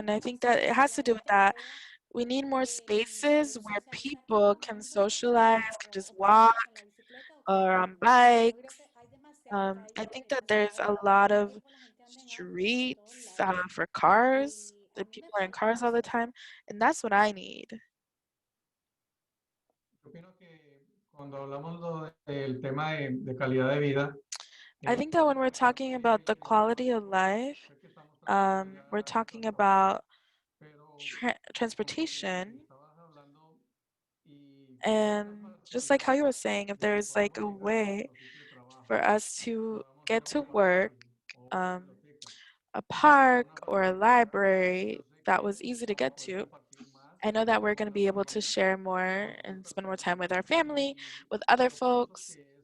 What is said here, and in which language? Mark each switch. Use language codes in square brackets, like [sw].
[en] And I think that it has to do with that. We need more spaces where people can socialize, can just walk or on bikes. I think that there's a lot of streets for cars, that people are in cars all the time, and that's what I need. [es] Cuando hablamos del tema de calidad de vida, [en] I think that when we're talking about the quality of life, we're talking about transportation. And just like how you were saying, if there's like a way for us to get to work, a park or a library that was easy to get to, I know that we're going to be able to share more and spend more time with our family, with other folks.